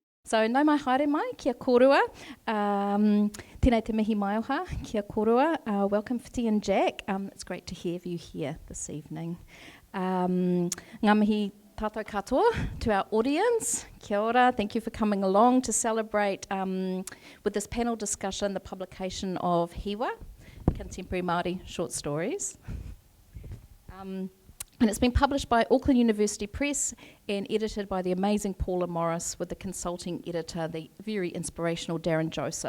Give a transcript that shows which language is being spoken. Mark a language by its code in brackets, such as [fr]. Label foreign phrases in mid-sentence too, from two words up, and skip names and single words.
[mi] So, nau mai haere mai, kia korua. Tēnei te mihi mai oha, kia korua. [en] Welcome, Whiti and Jack. It's great to have you here this evening. [mi] Ngā mihi tātou katoa [en] to our audience. [mi] Kia ora, [en] thank you for coming along to celebrate with this panel discussion the publication of Hiwa, Contemporary Māori Short Stories. And it's been published by Auckland University Press and edited by the amazing Paula Morris with the consulting editor, the very inspirational Darryn Joseph.